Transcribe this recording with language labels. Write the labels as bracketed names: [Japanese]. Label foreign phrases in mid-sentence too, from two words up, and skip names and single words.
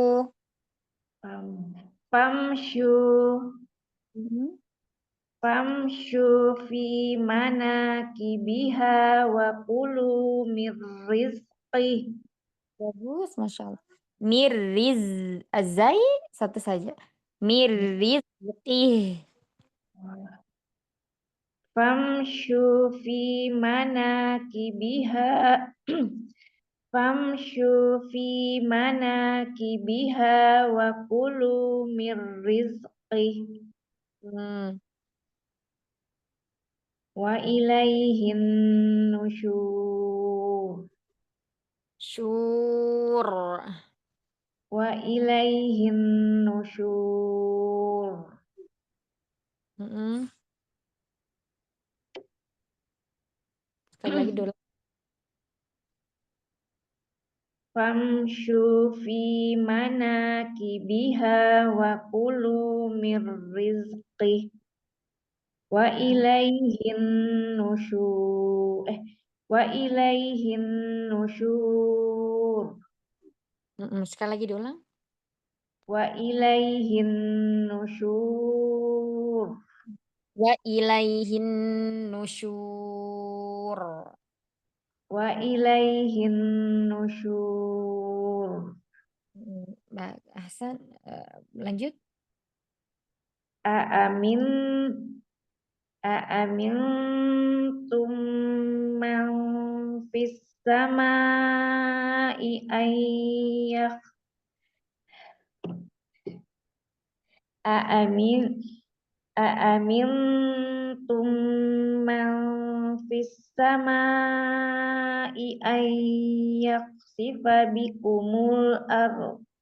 [Arabic] فامشوا في مناكبها وكلوا من رزقه. [Indonesian] Bagus, [Arabic] ما شاء الله. [Indonesian] Mirriz azai satu saja. [Arabic] Mirrizqih. فامشوا في مناكبها فامشوا في مناكبها وكلوا من رزقه Hmm. وإليه النشور Syur. وإليه النشور [Indonesian] Mm-mm. Sekali lagi dulu. [Arabic] فامشوا في مناكبها وكلوا من رزقه وإليه النشور وإليه النشور [Indonesian] Mm-mm. Sekali lagi diulang. [Arabic] وإليه النشور وإليه النشور. وإليه النشور [Indonesian] Mbak Hasan, lanjut. [Arabic] آمين أأمنتم من في السماء أن يخ آمين أأمنتم من في السماء أن يخسف بكم الأرض